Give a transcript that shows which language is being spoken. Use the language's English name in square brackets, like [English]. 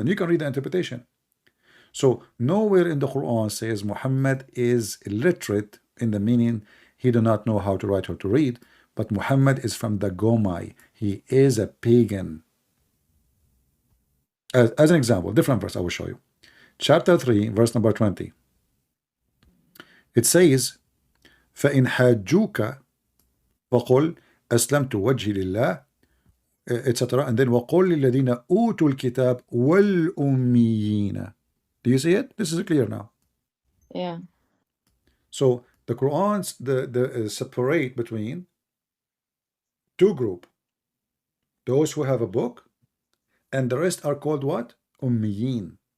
[English] And you can read the interpretation. So nowhere in the Quran says Muhammad is illiterate in the meaning he do not know how to write or to read, but Muhammad is from the Gomai. He is a pagan. As an example, different verse I will show you. Chapter 3, verse number 20. It says, [Arabic] فَإِنْ حَاجُّوكَ فَقُلْ أَسْلَمْتُ وَجْهِي لِلَّهِ etc. [English] And then [Arabic] وَقُلْ لِلَّذِينَ أُوتُوا الْكِتَابِ وَالْأُمِّيِّينَ. [English] Do you see it? This is clear now. Yeah. So the Quran's the separate between two groups. Those who have a book, and the rest are called what? Ummiyin.